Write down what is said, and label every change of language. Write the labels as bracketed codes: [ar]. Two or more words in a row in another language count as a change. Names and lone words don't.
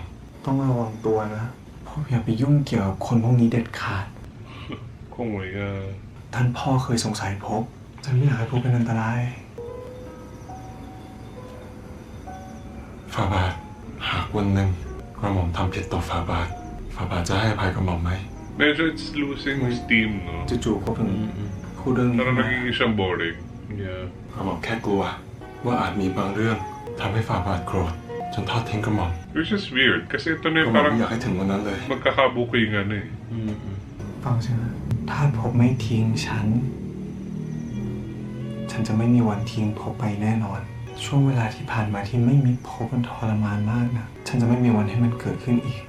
[th] ต้องระวังตัวนะพ่ออย่าไปยุ่งเกี่ยวกับคนพวกนี้เด็ดขาด คงไม่ ท่านพ่อเคยสงสัยพบฉันไม่อยากให้พบเป็นอันตราย ฝ่าบาท หากวันหนึ่งกระหม่อมทำผิดต่อฝ่าบาท ฝ่าบาทจะให้อภัยกระหม่อมไหม [en] medyo it's losing steam, no? [th] จู่ๆพบถึงพูดเรื่องนี้ [tl] Parang [th] ขึ้นมา [tl] naging siyang boring. Yeah. [th] กระหม่อมแค่กลัว ว่าอาจมีบางเรื่องทำให้ฝ่าบาทโกรธจนทอดทิ้งกระหม่อม [en] Which is weird, [tl] kasi ito na [th] ก [tl] yung [th] ระหม่อม [tl] parang [th] ไม่อยากให้ถึงวันนั้นเลย [tl] magkakabukoy nga na eh. [th] ฟังฉันนะถ้าพบไม่ทิ้งฉัน ฉันจะไม่มีวันทิ้งพบไปแน่นอน ช่วงเวลาที่ผ่านมาที่ไม่มีพบมันทรมานมากนะ ฉันจะไม่มีวันให้มันเกิดขึ้นอีก